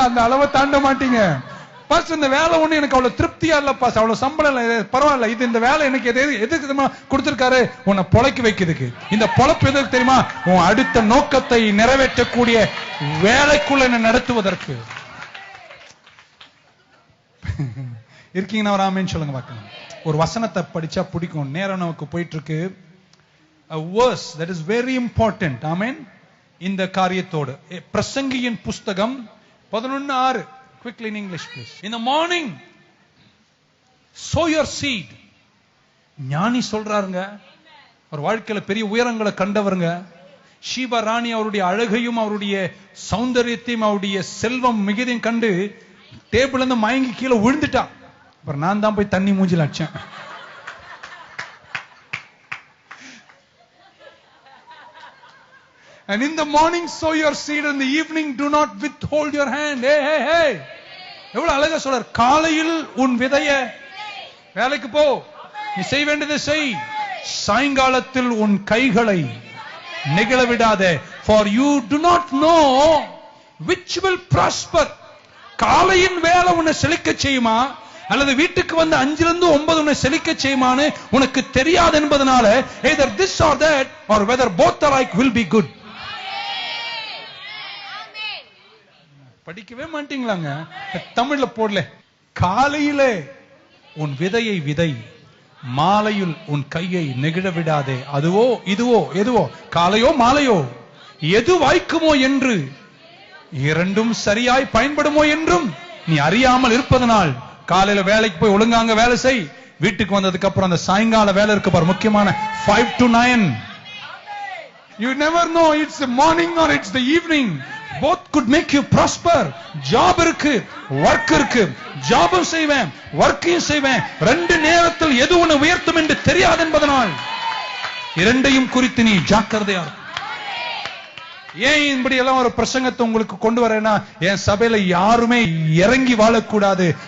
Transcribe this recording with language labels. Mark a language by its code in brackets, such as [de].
[ta] அந்த அளவை தாண்ட மாட்டீங்க. பாஸ் இந்த வேலை ஒண்ணு எனக்கு அவ்வளவு திருப்தியா இல்ல பாஸ், அவ்வளவு சம்பளம் இல்ல, பரவாயில்ல, இது இந்த வேலை எனக்கு எதுக்கு கொடுத்திருக்காரு? உன்னை பொழைக்க வைக்கிறதுக்கு. இந்த பொழப்பு எதுக்கு தெரியுமா? உன் அடுத்த நோக்கத்தை நிறைவேற்றக்கூடிய வேலைக்குள்ள என்ன நடத்துவதற்கு. இருக்கீங்கன்னா ஒரு ஆமென் சொல்லுங்க பார்க்கலாம். ஒரு வசனத்தை படிச்சா பிடிக்கும், நேரம் நமக்கு போயிட்டு இருக்கு. [en] A verse that is very important. [ta] ஆமென். இந்த காரியத்தோடு பிரசங்கியின் புஸ்தகம் 11:6. [en] Quickly in English please. In the morning sow your seed. [ta] ஞானி சொல்றாருங்க, ஒரு வாழ்க்கையில பெரிய உயரங்களை கண்டவருங்க. ஷீபா ராணி அவருடைய அழகையும் அவருடைய சௌந்தரியத்தையும் அவருடைய செல்வம் மிகுதியும் கண்டு டேபிள் இருந்து மயங்கி கீழே விழுந்துட்டா. அப்புறம் நான் தான் போய் தண்ணி மூஞ்சில அடிச்சேன். [en] And in the morning sow your seed, in the evening do not withhold your hand. [ta] Hey. எவ்வளவு அழகா சொல்றார். காலையில் உன் விதைய வேலைக்கு போ, நீ செய்ய வேண்டியதை செய், சாயங்காலத்தில் உன் கைகளை நெகிழ விடாதே. [en] For you do not know which will prosper. [ta] காலையின் வேலை உன்னை செழிக்க செய்யுமா அல்லது வீட்டுக்கு வந்து 5 to 9 உன்னை செழிக்க செய்யுமான்னு உனக்கு தெரியாது என்பதனால [en] either this or that or whether both alike will be good. [ta] படிக்கவே மாட்டீங்களாங்க? தமிழ்ல போடல. காலையிலே உன் விதையை விதை, மாலையில் உன் கையை நெகிழ விடாதே. அதுவோ இதுவோ எதுவோ, காலையோ மாலையோ, எது வாய்க்குமோ என்று, இரண்டும் சரியாய் பயன்படுமோ என்றும் நீ அறியாமல் இருப்பதனால் காலையில வேலைக்கு போய் ஒழுங்காங்க வேலை செய். வீட்டுக்கு வந்ததுக்கு அப்புறம் அந்த சாயங்கால வேலை இருக்கு பாரு, முக்கியமான 5 to 9. [en] You never know it's the morning or it's the evening. Both could make you prosper. [ta] Job இருக்கு, work இருக்கு. ஜாபும் செய்வேன், ஒர்க்கையும் செய்வேன். 2 நேரத்தில் எது உன்னை உயர்த்தும் என்று தெரியாது என்பதனால் இரண்டையும் குறித்து நீ ஜாக்கிரதையா. ஏன் இப்படி எல்லாம் ஒரு பிரசங்கத்தை உங்களுக்கு கொண்டு வரேன்னா, என் சபையில யாருமே இறங்கி வாழக்கூடாது.